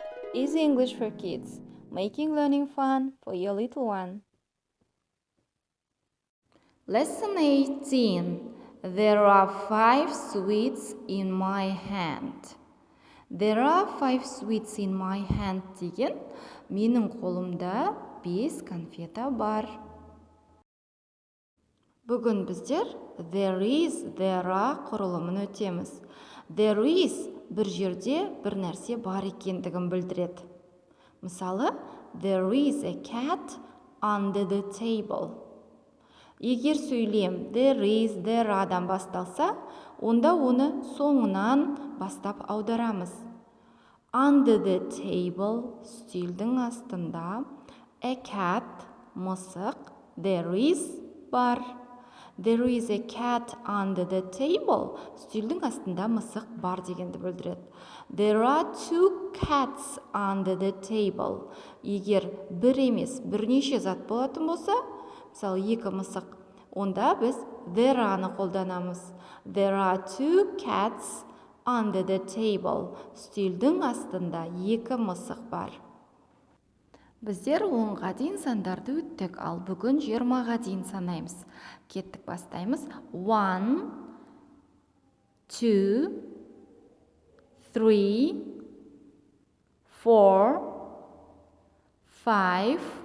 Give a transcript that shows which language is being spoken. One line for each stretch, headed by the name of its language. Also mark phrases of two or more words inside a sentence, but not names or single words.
English: Easy English for kids, making learning fun for your little one. Lesson 18. There are 5 sweets in my hand. There are 5 sweets in my hand
Kazakh: деген менің қолымда 5 конфета бар. Бүгін біздер
English: there is, there are
Kazakh: құрылымын өтеміз.
English: There is
Kazakh: бір жерде бір нәрсе бар екендігін білдіреді. Мысалы,
English: there is a cat under the table.
Kazakh: Егер сөйлем
English: there is, there аre'дан
Kazakh: басталса, онда оны соңынан бастап аударамыз.
English: Under the table,
Kazakh: үстелдің астында,
English: a cat, мысық, there is, бар. There is a cat under the table,
Kazakh: үстелдің астында мысық бар дегенді білдіреді.
English: There are 2 cats under the table.
Kazakh: Егер бір емес, бірнеше зат болатын болса, мысалы 2 мысық, онда біз there'аны қолданамыз.
English: There are 2 cats under the table.
Kazakh: Үстелдің астында 2 мысық бар. Біздер 10-ға дейін сандарды өттік, ал бүгін 20-ға дейін санаймыз. Кеттік, бастаймыз. 1, 2, 3, 4, 5,